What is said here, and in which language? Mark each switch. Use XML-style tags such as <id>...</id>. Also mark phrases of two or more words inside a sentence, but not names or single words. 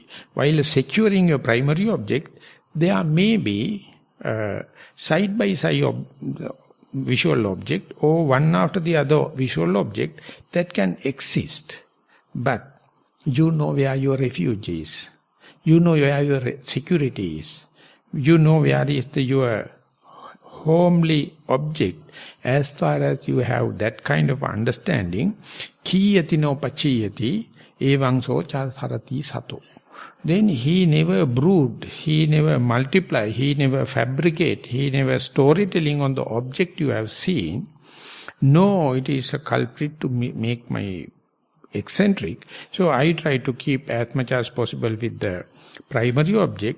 <en>While securing your primary object, there may be side by side visual object or one after the other visual object that can exist. But you know where your refuge is. You know where your security is. You know where is your homely object. As far as you have that kind of understanding,</en> <pi>kiyati no pachiyati evang so charati sato.</pi> <en>Then he never brood, he never multiply, he never fabricate, he never storytelling on the object you have seen. No, it is a culprit to make my eccentric. So I try to keep as much as possible with the primary object.</en>